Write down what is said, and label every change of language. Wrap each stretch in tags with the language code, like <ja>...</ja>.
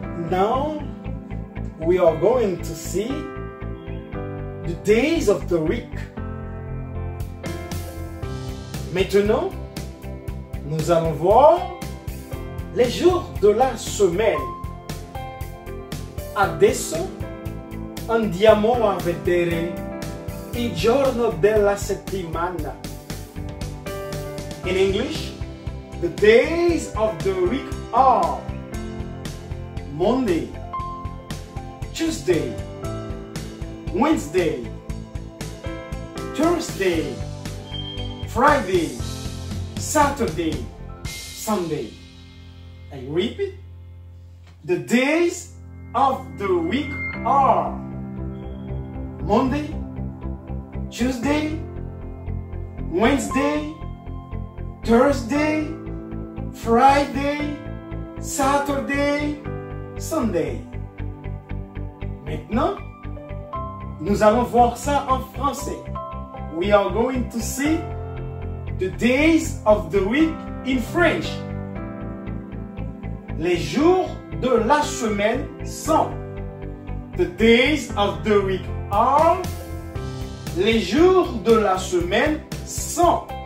<en>Now we are going to see the days of the week.</en> <fr>Maintenant, nous allons voir les jours de la semaine.</fr> <it>Adesso andiamo a vedere i giorni della settimana.</it> <en>In English, the days of the week are Monday, Tuesday, Wednesday, Thursday, Friday, Saturday, Sunday. I repeat, the days of the week are Monday, Tuesday, Wednesday, Thursday, Friday, Saturday, Sunday.</en> <fr>Maintenant, nous allons voir ça en français.</fr> <en>We are going to see the days of the week in French.</en> <fr>Les jours de la semaine sont.</fr> <en>The days of the week are.</en> <fr>Les jours de la semaine sont.</fr>